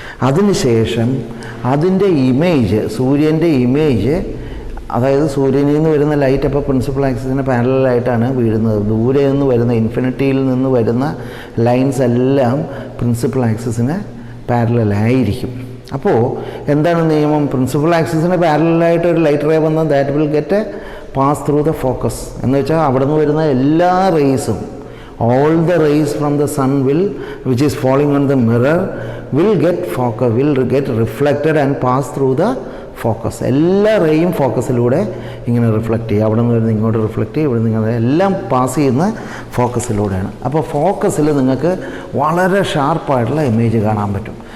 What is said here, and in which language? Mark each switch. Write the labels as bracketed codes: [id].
[ml] അതിനുശേഷം അതിൻ്റെ ഇമേജ്, സൂര്യൻ്റെ ഇമേജ്, അതായത് സൂര്യനിൽ നിന്ന് വരുന്ന ലൈറ്റ് അപ്പോൾ പ്രിൻസിപ്പൽ ആക്സിസിന് പാരലായിട്ടാണ് വീഴുന്നത്. ദൂരെ നിന്ന് വരുന്ന ഇൻഫിനിറ്റിയിൽ നിന്ന് വരുന്ന ലൈൻസ് എല്ലാം പ്രിൻസിപ്പൽ ആക്സിസിന് പാരലായിരിക്കും. അപ്പോൾ എന്താണ് നിയമം? പ്രിൻസിപ്പൽ ആക്സിസിന് പാരലായിട്ട് ഒരു ലൈറ്റ് റേ വന്നാൽ [en] That will get pass through the focus. [ml] എന്ന് വെച്ചാൽ അവിടെ നിന്ന് വരുന്ന എല്ലാ റേസും, [en] all the rays from the sun which is falling on the mirror will get reflected and pass through the focus. [ml] എല്ലാ റേയും ഫോക്കസിലൂടെ ഇങ്ങനെ റിഫ്ലക്റ്റ് ചെയ്യുക. അവിടെ നിന്ന് വരുന്ന ഇങ്ങോട്ട് റിഫ്ലക്റ്റ് ചെയ്യും, ഇവിടെ നിന്ന് എല്ലാം പാസ് ചെയ്യുന്ന ഫോക്കസിലൂടെയാണ്. അപ്പോൾ ഫോക്കസിൽ നിങ്ങൾക്ക് വളരെ ഷാർപ്പായിട്ടുള്ള ഇമേജ് കാണാൻ പറ്റും.